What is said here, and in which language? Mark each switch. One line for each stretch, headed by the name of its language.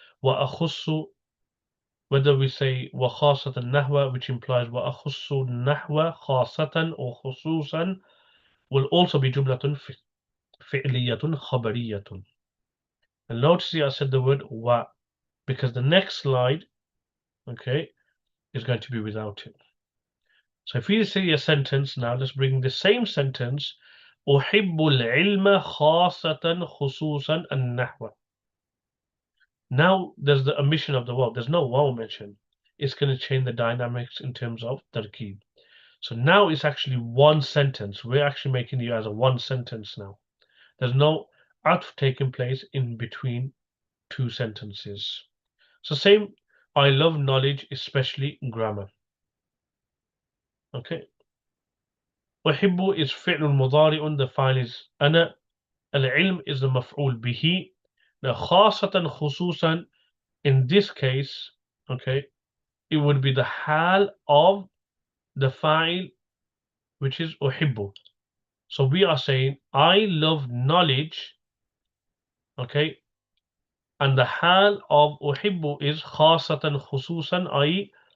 English: Wa akhussu, whether we say wa khasatan nahwa, which implies wa akhussu nahwa khasatan or khususan, will also be jumlatun fi'liyatun khabariyatun. And notice here I said the word wa, because the next slide, okay, is going to be without it. So if we say a sentence now, let's bring the same sentence.
Arabic: أحب العلم خاصة خصوصا النحو.
English: Now there's the omission of the verb. There's no wow mention. It's going to change the dynamics in terms of tarkeeb. So now it's actually one sentence. We're actually making it as a one sentence now. There's no atf taking place in between two sentences. So same, I love knowledge, especially grammar. Okay. أحب is فعل مضارع, the file is أنا.
Arabic: العلم is the مفعول به.
English: Now خاصة خصوصا, in this case, okay, it would be the hal of the file, which is أحب. So we are saying I love knowledge, okay, and the hal of أحب is خاصة خصوصا, i.e.